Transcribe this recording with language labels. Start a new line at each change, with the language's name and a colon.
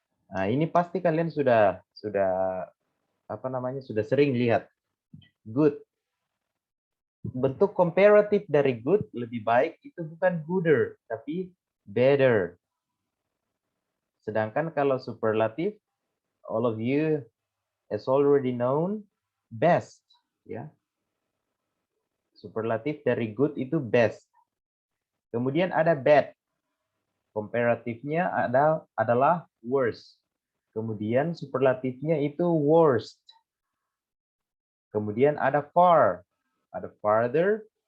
Indonesian: Nah, ini pasti kalian sudah sering lihat. Good. Bentuk comparative dari good lebih baik itu bukan gooder, tapi better. Sedangkan kalau
English: superlative, all of you has already known, best, ya.
Indonesian: Superlatif dari good itu best. Kemudian ada bad. Komparatifnya adalah worst. Kemudian superlatifnya itu worst. Kemudian ada far. Ada farther.